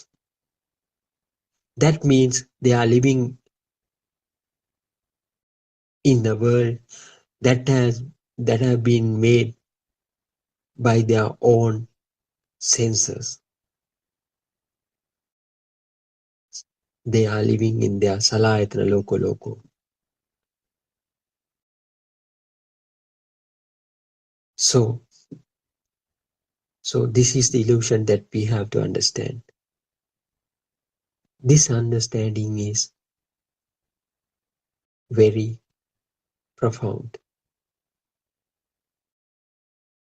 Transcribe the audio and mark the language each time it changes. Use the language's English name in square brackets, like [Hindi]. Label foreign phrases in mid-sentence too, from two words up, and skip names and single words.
[English] That means they are living in the world that have been made by their own senses. They are living in their salayatana loko loko. So this is the illusion that we have to understand. This understanding is very profound.